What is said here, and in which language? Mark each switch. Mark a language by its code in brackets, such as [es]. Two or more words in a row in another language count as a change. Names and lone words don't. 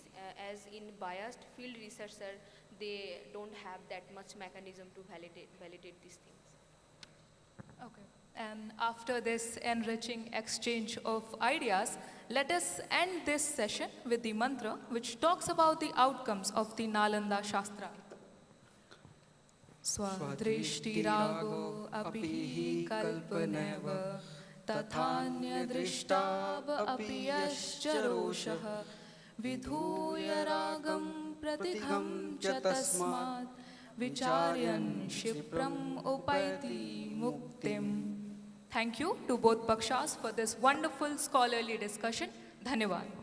[en] As in biased field researcher, they don't have that much mechanism to validate these things. Okay. And after this enriching exchange of ideas, let us end this session with the mantra which talks about the outcomes of the Nalanda Shastra. [sa] स्वदृष्टिरागो अपिहि कल्पनेव तथान्य दृष्टव अपियश्चरोषः विधूय रागं प्रतिथं च तस्मात् विचार्यन् शिप्रम् उपैति मुक्तिम्. [en] Thank you to both Pakshas for this wonderful scholarly discussion. Dhanyavad.